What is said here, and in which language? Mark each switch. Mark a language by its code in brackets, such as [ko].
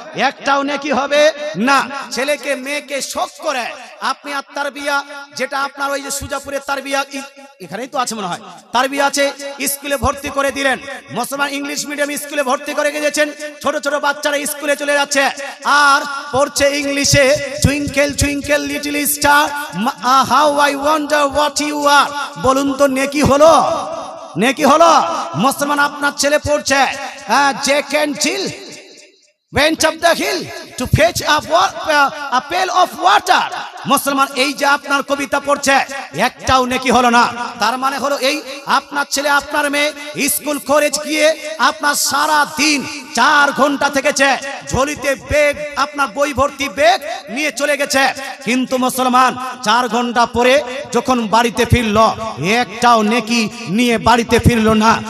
[bn] একটাও নেকি হবে না। ছেলেকে মেয়েকে শখ করে আপনি আর তারবিয়া, যেটা আপনার ওই যে সুজাপুরের তারবিয়া, এখানেই তো আছে মনে হয়, তারবিয়া আছে, স্কুলে ভর্তি করে দিলেন। মুসলমান ইংলিশ মিডিয়াম স্কুলে ভর্তি করে গিয়েছেন, ছোট ছোট বাচ্চারা স্কুলে চলে যাচ্ছে আর পড়ছে ইংলিশে, [en] Twinkle twinkle little star, how I wonder what you are. [bn] বলুন তো নেকি হলো? নেকি হলো? মুসলমান আপনার ছেলে পড়ছে [en] Jack and Jill went up the hill to fetch a pail of water। [bn] মুসলমান এই যে আপনার কবিতা পড়ছে, একটাও নেকি হলো না। তার মানে হলো এই, আপনার ছেলে, আপনার মেয়ে স্কুল কলেজ গিয়ে আপনার সারা দিন 4 ঘন্টা থেকেছে, ঝোলিতে ব্যাগ, আপনার বই ভর্তি ব্যাগ নিয়ে চলে গেছে। কিন্তু মুসলমান 4 ঘন্টা পরে যখন বাড়িতে ফিরল, একটাও নেকি নিয়ে বাড়িতে ফিরল না।